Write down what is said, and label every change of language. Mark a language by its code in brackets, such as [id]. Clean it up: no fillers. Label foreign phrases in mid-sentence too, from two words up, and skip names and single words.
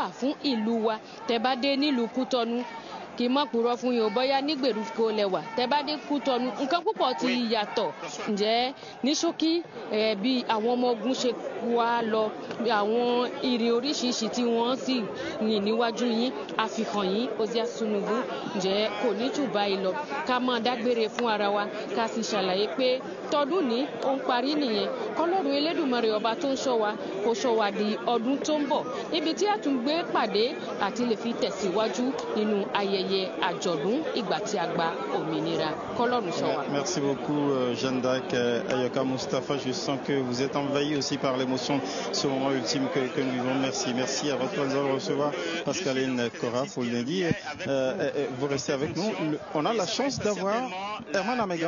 [yo] fún ìlú wa tẹ́ bá dé nílùú Kútọ́nù kì í má purọ́ fún yín ò bóyá nígbèríko lẹ́wà tẹ́ bá dé Kútọ́nù nǹkan púpọ̀ ti yàtọ̀ ǹjẹ́ ní ṣókí bí àwọn ọmọ ogun ṣe wá lọ àwọn ìrìn oríṣiríṣi tí wọ́n sì rìn níwájú yín àfihàn yín Ozias Tinubu ǹjẹ́ kò ní jù báyìí lọ ká máa dágbére fún ara wa ká sì ṣàlàyé pé tọdún ní ó ń parí nìyẹn kọ́lọ́run Elédùmarè ọba tó ń ṣọ́ wa kó ṣọ́ wa di ọdún tó ń bọ̀ níbi tí a tún gbé pàdé àti lè fi tẹ̀síwájú nínú ayẹyẹ àjọ̀dún ìgbà tí a gba òmìnira kọ́lọ́run ṣọ́ wa. [fr] Merci beaucoup Jeanne d'Arc. Ayoka Moustapha, je sens que vous êtes envahi aussi par l'émotion, ce moment ultime que nous vivons. Merci à votre place de recevoir Pascaline Cora, faut le dire. Vous restez avec nous. On a la chance d'avoir Herman Amegan.